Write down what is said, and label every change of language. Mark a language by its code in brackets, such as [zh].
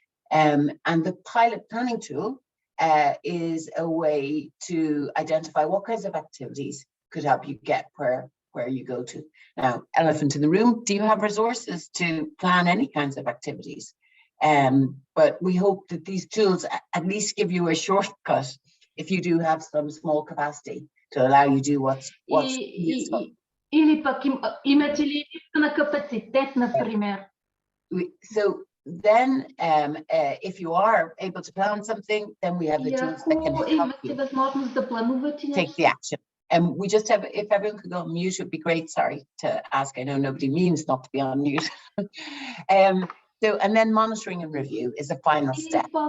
[en] And the pilot planning tool is a way to identify what kinds of activities could help you get where you go to. Now, elephant in the room, do you have resources to plan any kinds of activities? But we hope that these tools at least give you a shortcut if you do have some small capacity to allow you to do what's useful. [bg] Или пък имате ли на капацитет, например? [en] So then, if you are able to plan something, then we have the tools that can help you take the action. And we just have, if everyone could go on mute, it would be great. Sorry to ask. I know nobody means not to be on mute. And then monitoring and review is the final step.